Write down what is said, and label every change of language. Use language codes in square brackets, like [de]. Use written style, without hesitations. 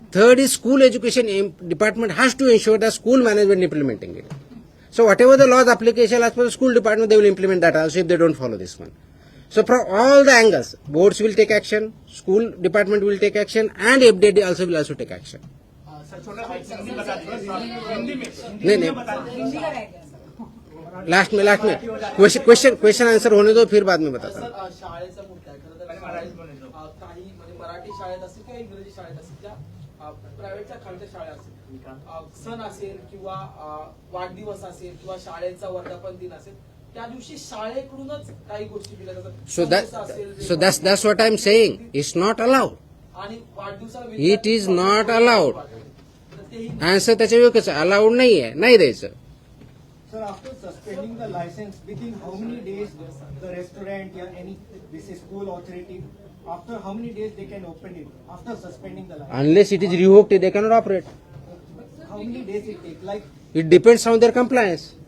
[en] Third is school education department has to ensure that school management implementing it. So whatever the laws application as per the school department, they will implement that also if they don't follow this one. So from all the angles, boards will take action, school department will take action, and FDA will also take action. [hi] नहीं नहीं हिंदी का रह गया, sir. Last में question answer होने दो फिर बाद में बताता हूँ. [mr] सर शाळेचा मुद्दा आहे खरं तर काही म्हणजे मराठी शाळेत असतील किंवा इंग्रजी शाळेत असतील त्या प्रायव्हेटच्या खालच्या शाळा असतील सण असेल किंवा वाढदिवस असेल किंवा शाळेचा वर्धापन दिन असेल त्या दिवशी शाळेकडूनच काही गोष्टी दिल्या जातात [en] So that's what I'm saying. It's not allowed. [mr] आणि वाढदिवसाला [en] It is not allowed. [mr] तर तेही आन्सर त्याच्या योग्यच अलाउड नाही आहे नाही द्यायचं. [en] Sir, after suspending the license, within how many days the restaurant or any this is school authority, after how many days they can open it after suspending the license? Unless it is revoked, they cannot operate. How many days it take? It depends on their compliance.